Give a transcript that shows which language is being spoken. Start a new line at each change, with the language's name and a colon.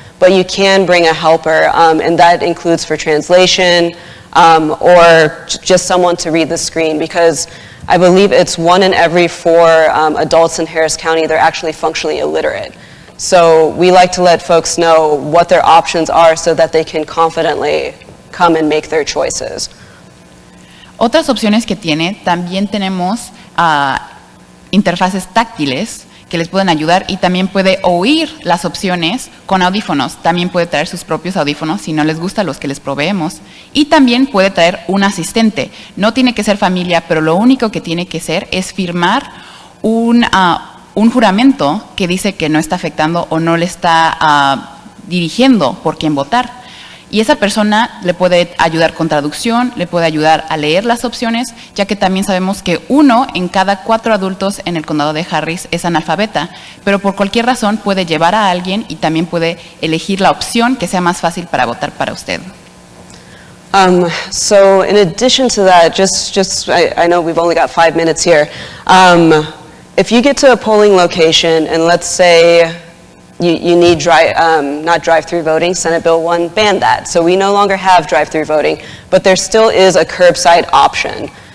English: But you can bring a helper, and that includes for translation, or just someone to read the screen, because I believe it's 1 in every 4 adults in Harris County, they're actually functionally illiterate. So we like to let folks know what their options are so that they can confidently come and make their choices.
Spanish: Otras opciones que tiene, también tenemos interfaces táctiles que les pueden ayudar, y también puede oír las opciones con audífonos. También puede traer sus propios audífonos si no les gusta los que les proveemos. Y también puede traer un asistente. No tiene que ser familia, pero lo único que tiene que ser es firmar un juramento que dice que no está afectando o no le está dirigiendo por quién votar. Y esa persona le puede ayudar con traducción, le puede ayudar a leer las opciones, ya que también sabemos que 1 en cada 4 adultos en el condado de Harris es analfabeta, pero por cualquier razón puede llevar a alguien y también puede elegir la opción que sea más fácil para votar para usted.
English: So in addition to that, I know we've only got 5 minutes here. If you get to a polling location and let's say you need not drive-through voting, Senate Bill 1 banned that. So we no longer have drive-through voting, but there still is a curbside option.